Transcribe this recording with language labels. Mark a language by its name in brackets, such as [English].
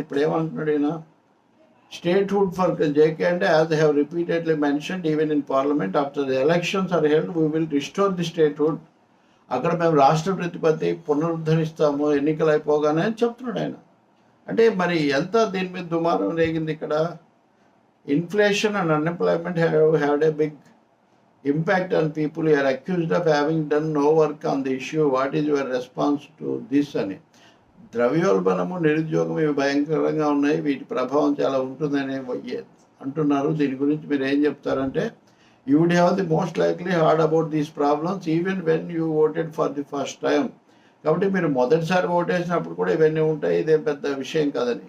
[Telugu] ఇప్పుడు ఏమంటున్నాడు ఈయన, [English] Statehood for JK అంటే as have repeatedly mentioned even in parliament after the elections are held we will restore the statehood. [Telugu] అక్కడ మేము రాష్ట్ర ప్రతిపత్తి పునరుద్ధరిస్తాము ఎన్నికలు అయిపోగానే అని చెప్తున్నాడు ఆయన. అంటే మరి ఎంత దీని మీద దుమారం రేగింది ఇక్కడ. [English] Inflation and unemployment had a big impact on people. You are accused of having done no work on the issue. What is your response to this అని. [Telugu] ద్రవ్యోల్బణము, నిరుద్యోగం ఇవి భయంకరంగా ఉన్నాయి, వీటి ప్రభావం చాలా ఉంటుందని అంటున్నారు. దీని గురించి మీరు ఏం చెప్తారంటే, [English] You would have the most likely heard about these problems even when you voted for the first time. [Telugu] కాబట్టి మీరు మొదటిసారి ఓటేసినప్పుడు కూడా ఇవన్నీ ఉంటాయి, ఇదేం పెద్ద విషయం కాదని.